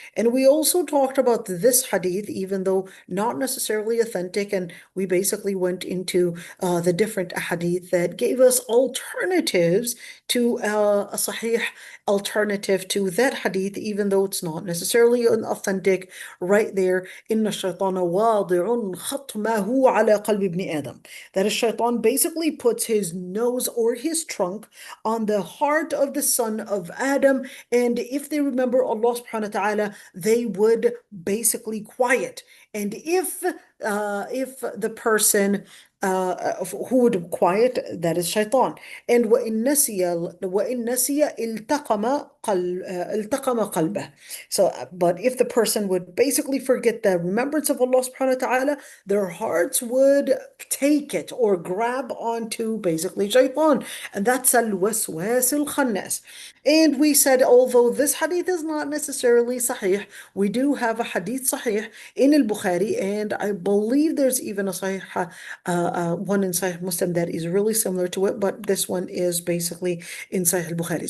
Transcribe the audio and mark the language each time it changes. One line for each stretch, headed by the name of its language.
English: And we also talked about this hadith, even though not necessarily authentic. And we basically went into the different hadith that gave us alternatives to a sahih alternative to that hadith, even though it's not necessarily an authentic. Right there,
Arabic: إن الشيطان واضع خطمه على قلب ابن آدم.
English: That a shaitan basically puts his nose or his trunk on the heart of the son of Adam. And if they remember Allah subhanahu wa ta'ala, they would basically quiet. And if the person who would quiet, that is shaitan. And
Arabic: وإن نسي التقم قلبه.
English: So, but if the person would basically forget the remembrance of Allah subhanahu wa ta'ala, their hearts would take it or grab onto basically shaitan. And that's al-waswas al-khannas. And we said, although this hadith is not necessarily sahih, we do have a hadith sahih in al-Bukhari, and I believe there's even a sahih one in Sahih Muslim that is really similar to it, but this one is basically in Sahih al-Bukhari.